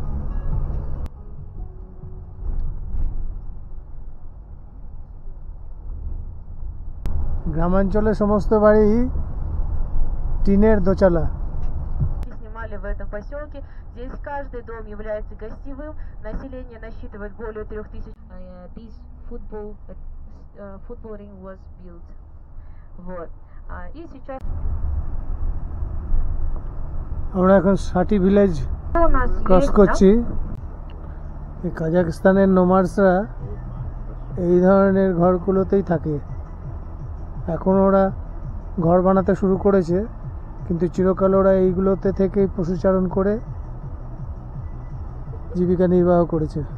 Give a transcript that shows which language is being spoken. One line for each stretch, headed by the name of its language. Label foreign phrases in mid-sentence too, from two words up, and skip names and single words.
Bangla: গ্রামাঞ্চলে সমস্ত বাড়ি টিনের দোচালা।
Russian: Снимали в этом поселке. Здесь каждый дом является гостевым. Население насчитывает более 3000.
English: This football ring was built.
Russian: Вот. И сейчас
Bangla: আমরা এখন সাটি
English: village cross
Bangla: করছি। এই কাজাখস্তানের নোমাডসরা এই ধরনের ঘরগুলোতেই থাকে। এখন ওরা ঘর বানাতে শুরু করেছে, কিন্তু চিরকাল ওরা এইগুলোতে থেকেই পশুচারণ করে জীবিকা নির্বাহ করেছে।